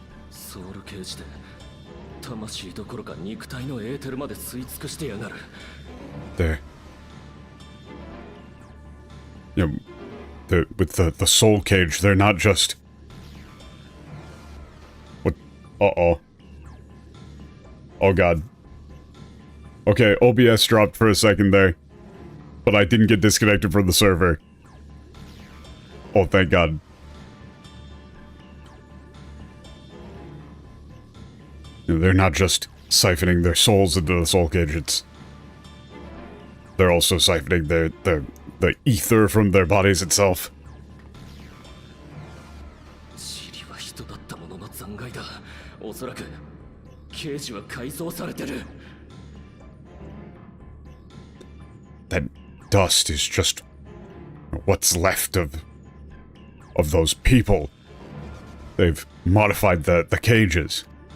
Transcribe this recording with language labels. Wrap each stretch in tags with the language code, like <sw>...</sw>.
<ja>ソウルケージで魂どころか肉体のエーテルまで吸い尽くしてやがる。</ja> <en>There. You know, with the soul cage, they're not just. What? Uh-oh. Oh god. Okay, OBS dropped for a second there. But I didn't get disconnected from the server. Oh, thank god. You know, they're not just siphoning their souls into the soul cage, they're also siphoning the ether from their bodies itself.</en> <ja>チリは人だったものの残骸だ。おそらくケージは改造されてる。</ja> <en>That dust is just what's left of those people. They've modified the cages.</en>